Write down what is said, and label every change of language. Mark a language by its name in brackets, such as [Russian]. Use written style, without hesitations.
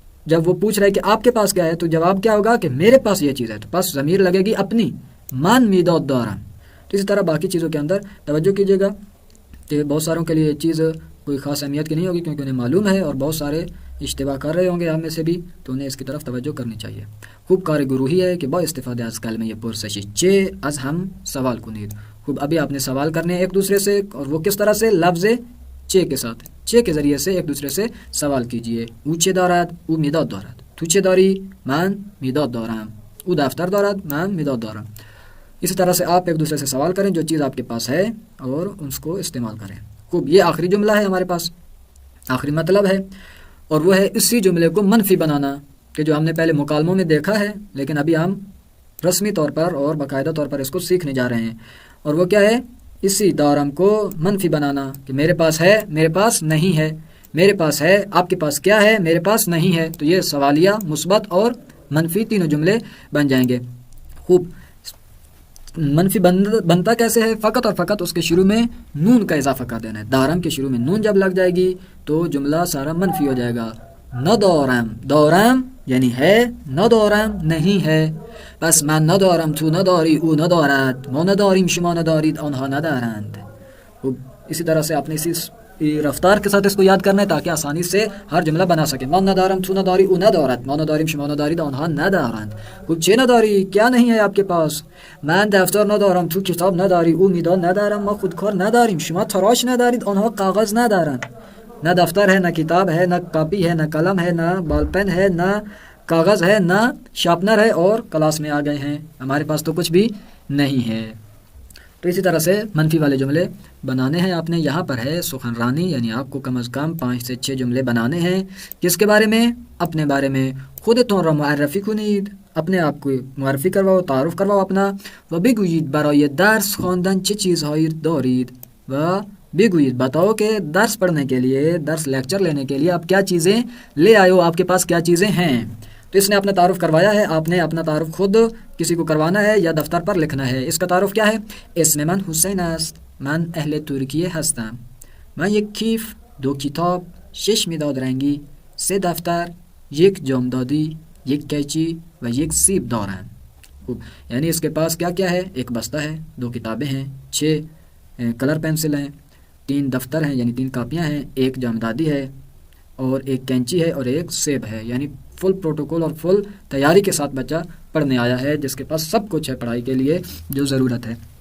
[Urdu] جب وہ پوچھ رہا ہے کہ آپ کے پاس کیا ہے تو جواب کیا ہوگا کہ میرے پاس یہ چیز ہے، تو پاس ضمیر لگے گی اپنی، [Persian] من مداد دارم. [Urdu] تو اسی طرح باقی چیزوں کے اندر توجہ کیجیے گا کہ بہت ساروں کے لیے یہ چیز کوئی خاص اہمیت کی نہیں ہوگی کیونکہ انہیں معلوم ہے، اور بہت سارے اشتباہ کر رہے ہوں گے ہم میں سے بھی، تو انہیں اس کی طرف توجہ کرنی چاہیے. [Persian] خوب کار گروہی ہے کہ با استفاده از کلمه پرسش چه از هم سوال کنید. [Urdu] خوب ابھی آپ نے سوال کرنے ایک دوسرے سے، اور وہ کس طرح سے؟ لفظ چه کے ساتھ، چه کے ذریعے سے ایک دوسرے سے سوال کیجئے. [Persian] او چه دارد؟ او مداد دارد. تو چه داری؟ من مداد دارم. او دفتر دارد، من مداد دارم. [Urdu] اسی طرح سے آپ ایک دوسرے سے سوال کریں جو چیز آپ کے پاس ہے اور اس کو استعمال کریں. خوب یہ آخری جملہ ہے ہمارے پاس، آخری مطلب ہے، اور وہ ہے اسی جملے کو منفی بنانا، کہ جو ہم نے پہلے مکالموں میں دیکھا ہے لیکن ابھی ہم رسمی طور پر اور باقاعدہ طور پر اس کو سیکھنے جا رہے ہیں. اور وہ کیا ہے؟ اسی دارم کو منفی بنانا، کہ میرے پاس ہے، میرے پاس نہیں ہے، میرے پاس ہے، آپ کے پاس کیا ہے، میرے پاس نہیں ہے. تو یہ سوالیہ، مثبت اور منفی تینوں جملے بن جائیں گے. خوب منفی بنتا کیسے ہے؟ فقط اور فقط اس کے شروع میں نون کا اضافہ کر دینا ہے. دارم کے شروع میں نون جب لگ جائے گی تو جملہ سارا منفی ہو جائے گا. ندارم، دارم یعنی ہے، ندارم نہیں ہے. [Persian] پس من ندارم، تو نداری، او ندارد، ما نداریم، شما ندارید، آنها ندارند. [Urdu] اسی طرح سے آپ نے اسی رفتار کے ساتھ اس کو یاد کرنا ہے تاکہ آسانی سے ہر جملہ بنا سکے. [Persian] من ندارم، تو نداری، او ندارد، ما نداریم، شما ندارید، آنها ندارند. چه نداری؟ [Urdu] کیا نہیں ہے آپ کے پاس؟ [Persian] من دفتر ندارم، تو کتاب نداری، او مداد ندارم، ما خودکار نداریم، شما تراش ندارید، آنها کاغذ ندارند. [Urdu] نہ دفتر ہے، نہ کتاب ہے، نہ کاپی ہے، نہ قلم ہے، نہ بال پین ہے، نہ کاغذ ہے، نہ شارپنر ہے، اور کلاس میں آ گئے ہیں، ہمارے پاس تو کچھ بھی نہیں ہے. تو اسی طرح سے منفی والے جملے بنانے ہیں آپ نے. یہاں پر ہے سخنرانی، یعنی آپ کو کم از کم 5 سے 6 جملے بنانے ہیں. کس کے بارے میں؟ اپنے بارے میں. [Persian] خودتون را معرفی کنید، [Urdu] اپنے آپ کو معرفی کرواؤ، تعارف کرواؤ اپنا. [Persian] و بگویید برای درس خواندن چه چیزهایی دارید، و بگویید [Urdu] بتاؤ کہ درس پڑھنے کے لیے، درس لیکچر لینے کے لیے آپ کیا چیزیں لے آئے ہو، آپ کے پاس کیا چیزیں ہیں. تو اس نے اپنا تعارف کروایا ہے. آپ نے اپنا تعارف خود کسی کو کروانا ہے یا دفتر پر لکھنا ہے. اس کا تعارف کیا ہے؟ [Persian] اسم من حسین است، من اهل ترکیه هستم، من یک کیف، 2 کتاب، 6 مداد رنگی، 3 دفتر، 1 جامدادی، 1 قیچی و 1 سیب دارم. [Urdu] یعنی اس کے پاس کیا کیا ہے؟ 1 بستہ ہے، 2 کتابیں ہیں، 6 کلر پینسل ہیں، 3 دفتر ہیں یعنی 3 کاپیاں ہیں، 1 جامدادی ہے، اور 1 کینچی ہے، اور 1 سیب ہے. یعنی فل پروٹوکول اور فل تیاری کے ساتھ بچہ پڑھنے آیا ہے، جس کے پاس سب کچھ ہے پڑھائی کے لیے جو ضرورت ہے.